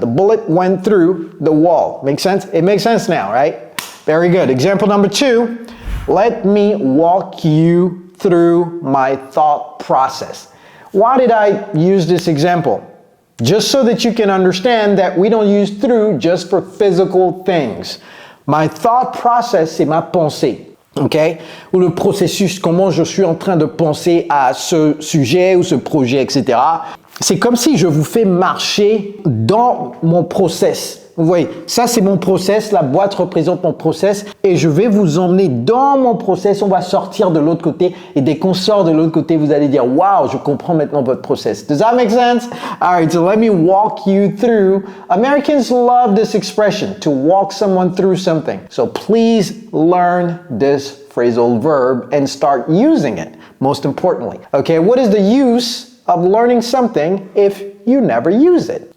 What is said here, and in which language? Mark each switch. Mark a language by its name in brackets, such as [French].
[English] The bullet went through the wall. Make sense? It makes sense now, right? Very good. Example number 2, let me walk you through my thought process. Why did I use this example? Just so that you can understand that we don't use through just for physical things. [French] My thought process, c'est ma pensée. Okay? Ou le processus, comment je suis en train de penser à ce sujet ou ce projet, etc. C'est comme si je vous fais marcher dans mon process. Vous voyez, ça c'est mon process, la boîte représente mon process et je vais vous emmener dans mon process, on va sortir de l'autre côté et dès qu'on sort de l'autre côté, vous allez dire « Wow, je comprends maintenant votre process ». [English] Does that make sense? Alright, so let me walk you through. Americans love this expression, to walk someone through something. So please learn this phrasal verb and start using it, most importantly. Okay, what is the use of learning something if you never use it?